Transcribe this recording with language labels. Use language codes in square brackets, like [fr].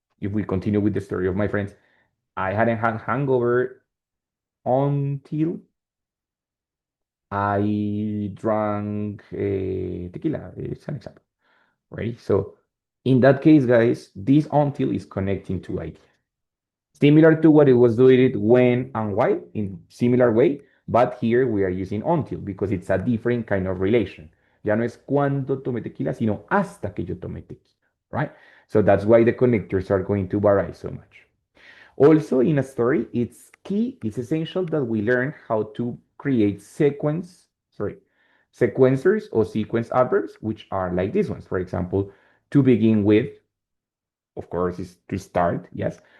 [en] If we continue with the story of my friends, I hadn't had hangover until I drank tequila. It's an example, right? So in that case, guys, this until is connecting to ideas. Similar to what it was doing it when and why in similar way, but here we are using until because it's a different kind of relation. [es] Ya no es cuando tomé tequila, sino hasta que yo tomé tequila, right? [en] So that's why the connectors are going to vary so much. Also, in a story, it's essential that we learn how to create sequencers or sequence adverbs, which are like these ones. For example, to begin with, of course, is to start, yes.